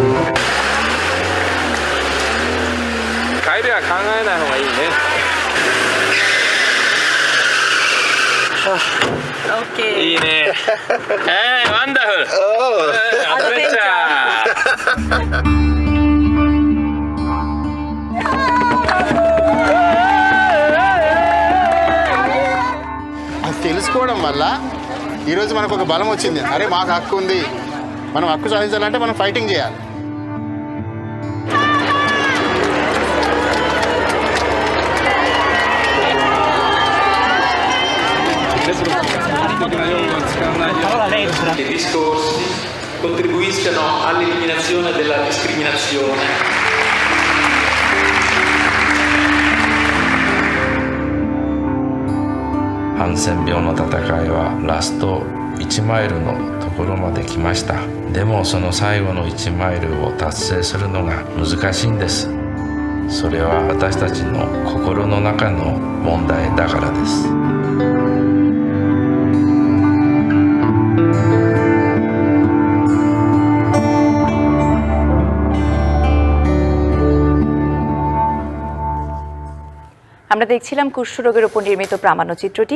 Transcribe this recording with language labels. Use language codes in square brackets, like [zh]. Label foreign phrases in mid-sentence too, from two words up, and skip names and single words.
[ja] 帰りは考えない方がいいね。いいね。 [en] Wonderful. Adventure. [te] తెలుసుకోవడం వల్ల ఈరోజు మనకు ఒక బలం వచ్చింది. అరే మాకు హక్కు ఉంది, మనం హక్కు సాధించాలంటే మనం ఫైటింగ్ చేయాలి. [it] Che i discorsi contribuiscano all'eliminazione della discriminazione. [ja] Hansen 病の戦いはラスト1マイルのところまで来ました。でもその最後の1マイルを達成するのが難しいんです。それは私たちの心の中の問題だからです。 [bn] আমরা দেখছিলাম কুষ্ঠরোগের উপর নির্মিত প্রামাণ্যচিত্রটি।